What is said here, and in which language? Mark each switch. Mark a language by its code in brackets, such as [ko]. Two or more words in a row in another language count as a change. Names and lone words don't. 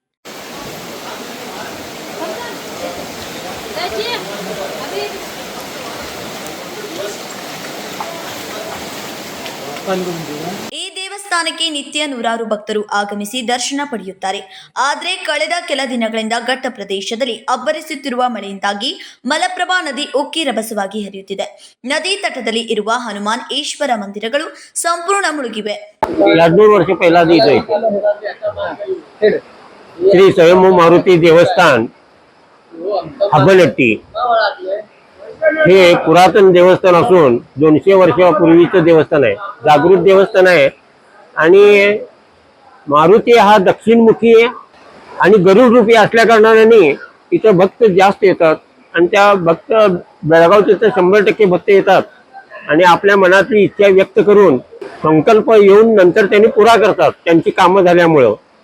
[kn] ಈ ದೇವಸ್ಥಾನಕ್ಕೆ ನಿತ್ಯ ನೂರಾರು ಭಕ್ತರು ಆಗಮಿಸಿ ದರ್ಶನ ಪಡೆಯುತ್ತಾರೆ. ಆದರೆ ಕಳೆದ ಕೆಲ ದಿನಗಳಿಂದ ಘಟ್ಟ ಪ್ರದೇಶದಲ್ಲಿ ಅಬ್ಬರಿಸುತ್ತಿರುವ ಮಳೆಯಿಂದಾಗಿ ಮಲಪ್ರಭಾ ನದಿ ಉಕ್ಕಿ ರಭಸವಾಗಿ ಹರಿಯುತ್ತಿದೆ. ನದಿ ತಟದಲ್ಲಿ ಇರುವ ಹನುಮಾನ್ ಈಶ್ವರ ಮಂದಿರಗಳು ಸಂಪೂರ್ಣ ಮುಳುಗಿವೆ. [mr] 200 वर्ष पहिला इथे श्री स्वयंभू मारुती देवस्थान हब्बनट्टी हे पुरातन देवस्थान असून 200 वर्षापूर्वीचं देवस्थान आहे. जागृत देवस्थान आहे आणि मारुती हा दक्षिणमुखी आणि गरुड रूपी असल्या कारणाने इथं भक्त जास्त येतात आणि त्या भक्त बेळगावचे तर 100% भक्त येतात आणि आपल्या मनातली इच्छा व्यक्त करून संकल्प येऊन नंतर त्यांनी पुरा करतात त्यांची कामं झाल्यामुळं.